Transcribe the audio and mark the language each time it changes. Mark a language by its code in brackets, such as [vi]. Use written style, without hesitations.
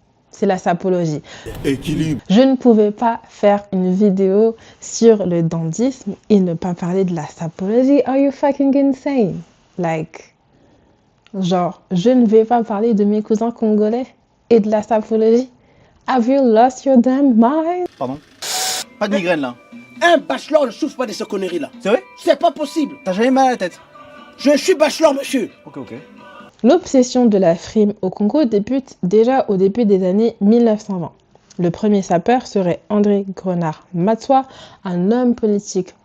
[fr] C'est la sapologie. Équilibre. Je ne pouvais pas faire une vidéo sur le dandysme et ne pas parler de la sapologie. [en] Are you fucking insane? Like, [fr] genre, je ne vais pas parler de mes cousins congolais et de la sapologie. [en] Have you lost your damn mind? [fr] Pardon? Pas de migraine là. Un bachelor ne souffre pas de ces conneries-là. C'est vrai? C'est pas possible. T'as jamais mal à la tête? Je suis bachelor, monsieur. Ok. L'obsession de la frime au Congo débute déjà au début des années 1920. Le premier sapeur serait André Grenard Matswa, un homme politique